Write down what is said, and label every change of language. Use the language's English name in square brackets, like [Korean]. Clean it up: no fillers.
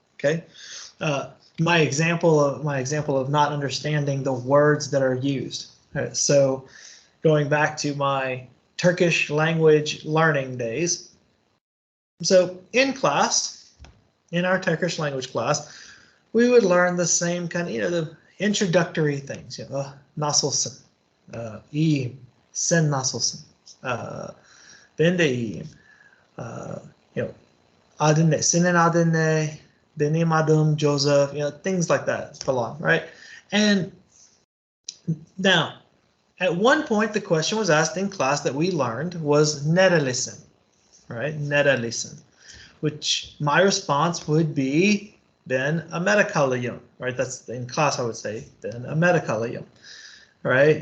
[English] Okay, my example of not understanding the words that are used. Right, so going back to my Turkish language learning days. So in class, in our Turkish language class, we would learn the same kind of, the introductory things. [Turkish] Nasılsın, iyiyim, sen nasılsın, ben de iyiyim, adın ne, senin adın ne, benim adım Joseph, [English] things like that, [Turkish] falan, [English] right? And now, at one point, the question was asked in class that we learned was [Turkish] nerelisin, [English] right? [Turkish] Nerelisin, [English] which my response would be [Turkish] ben Amerikalıyım, [English] right? That's in class I would say [Turkish] ben Amerikalıyım, [English] right?